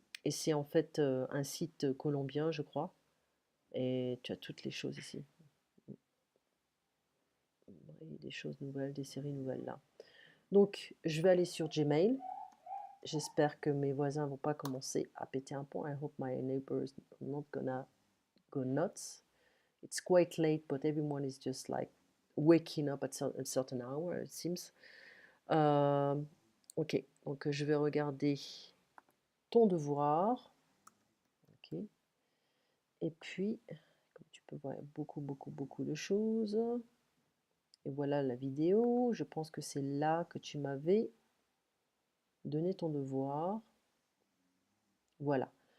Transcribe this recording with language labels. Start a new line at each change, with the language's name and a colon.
French: Et c'est en fait un site colombien, je crois. Et tu as toutes les choses ici. Et des choses nouvelles, des séries nouvelles là. Donc, je vais aller sur Gmail. J'espère que mes voisins vont pas commencer à péter un pont.
English: I hope my neighbors are not gonna go nuts. It's quite late, but everyone is just like waking up at a certain hour, it seems.
French: Ok, donc je vais regarder ton devoir. Ok. Et puis, comme tu peux voir, il y a beaucoup de choses. Et voilà la vidéo. Je pense que c'est là que tu m'avais donné ton devoir. Voilà.